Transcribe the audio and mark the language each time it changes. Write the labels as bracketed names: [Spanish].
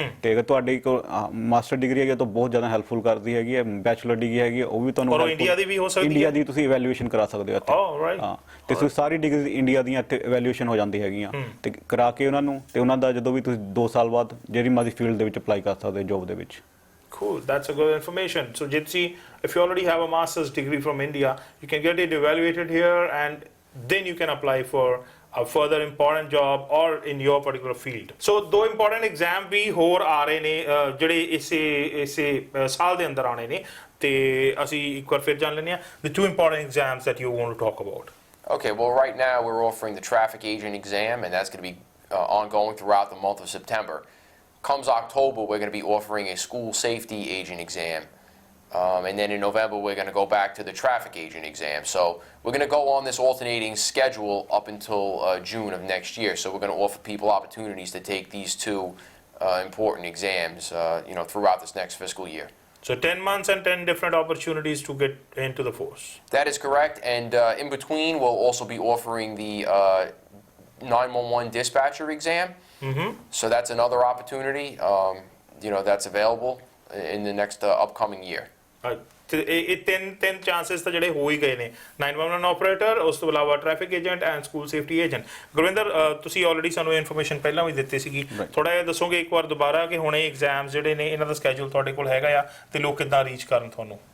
[Punjabi] ਤੇ ਅਗਰ ਤੁਹਾਡੀ ਕੋਲ ਮਾਸਟਰ ਡਿਗਰੀ ਹੈਗੀ ਤਾਂ ਬਹੁਤ ਜ਼ਿਆਦਾ ਹੈਲਪਫੁਲ ਕਰਦੀ ਹੈਗੀ ਹੈ। ਬੈਚਲਰ ਡਿਗਰੀ ਹੈਗੀ ਉਹ ਵੀ ਤੁਹਾਨੂੰ ਇੰਡੀਆ ਦੀ ਵੀ ਹੋ ਸਕਦੀ ਹੈ। ਇੰਡੀਆ ਦੀ ਤੁਸੀਂ ਇਵੈਲੂਏਸ਼ਨ ਕਰਾ ਸਕਦੇ ਹੋ ਇੱਥੇ। ਹਾਂ, ਤੇ ਤੁਸੀਂ ਸਾਰੀ ਡਿਗਰੀ ਇੰਡੀਆ ਦੀਆਂ ਇੱਥੇ ਇਵੈਲੂਏਸ਼ਨ ਹੋ ਜਾਂਦੀ ਹੈਗੀਆਂ, ਤੇ ਕਰਾ ਕੇ ਉਹਨਾਂ ਨੂੰ, ਤੇ ਉਹਨਾਂ ਦਾ ਜਦੋਂ ਵੀ ਤੁਸੀਂ 2 ਸਾਲ ਬਾਅਦ ਜਿਹੜੀ ਮਰਜ਼ੀ ਫੀਲਡ ਦੇ ਵਿੱਚ ਅਪਲਾਈ ਕਰ ਸਕਦੇ ਹੋ ਜੋਬ ਦੇ ਵਿੱਚ। [English] Cool, that's a good information. So Jitsi, if you already have a master's degree from India, you can get it evaluated here and then you can apply for a further important job or in your particular field. [Punjabi] So ਦੋ important exam ਵੀ ਹੋਰ ਆ ਰਹੇ ਨੇ ਜਿਹੜੇ ਇਸੇ ਸਾਲ ਦੇ ਅੰਦਰ ਆਣੇ ਨੇ, ਤੇ ਅਸੀਂ ਇੱਕ ਵਾਰ ਫਿਰ ਜਾਣ ਲੈਂਦੇ ਹਾਂ [English] the 2 important exams that you want to talk about. Okay, well, right now we're offering the traffic agent exam, and that's going to be ongoing throughout the month of September. Comes October, we're going to be offering a school safety agent exam. And then in November, we're going to go back to the traffic agent exam. So we're going to go on this alternating schedule up until June of next year. So we're going to offer people opportunities to take these 2 important exams, throughout this next fiscal year. So 10 months and 10 different opportunities to get into the force. That is correct. And in between, we'll also be offering the 911 dispatcher exam. So that's another opportunity, that's available in the next upcoming year. [Punjabi] ਤੇ ਇਹ ਤਿੰਨ chances ਤਾਂ ਜਿਹੜੇ ਹੋ ਹੀ ਗਏ ਨੇ, 911 operator, ਉਸ ਤੋਂ ਇਲਾਵਾ traffic agent and school safety agent. Gurvinder, ਤੁਸੀਂ ਆਲਰੇਡੀ ਸਾਨੂੰ ਇਨਫੋਰਮੇਸ਼ਨ ਪਹਿਲਾਂ ਵੀ ਦਿੱਤੀ ਸੀਗੀ, ਥੋੜਾ ਜਿਹਾ ਦੱਸੋਗੇ ਇੱਕ ਵਾਰ ਦੁਬਾਰਾ ਕਿ ਹੁਣ ਇਹ ਐਗਜ਼ਾਮਸ ਜਿਹੜੇ ਨੇ ਇਹਨਾਂ ਦਾ ਸਕੇਜੂਲ ਤੁਹਾਡੇ ਕੋਲ ਹੈਗਾ ਆ ਤੇ ਲੋਕ ਕਿੱਦਾਂ ਰੀਚ ਕਰਨ ਤੁਹਾਨੂੰ?